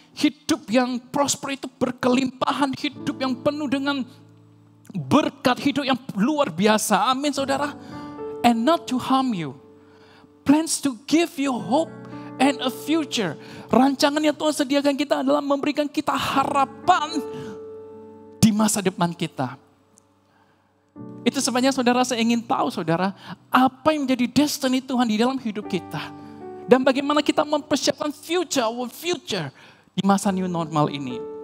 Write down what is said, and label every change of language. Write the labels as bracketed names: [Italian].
[Indonesian] Hidup yang prosper itu berkelimpahan, hidup yang penuh dengan berkat, hidup yang luar biasa. Amin, saudara. [English] And not to harm you. Plans to give you hope and a future. [Indonesian] Rancangan yang Tuhan sediakan kita adalah memberikan kita harapan di masa depan kita. Itu sebabnya, saudara, saya ingin tahu, saudara, apa yang menjadi destiny Tuhan di dalam hidup kita. Dan bagaimana kita mempersiapkan [English] our future [Indonesian] di masa new normal ini.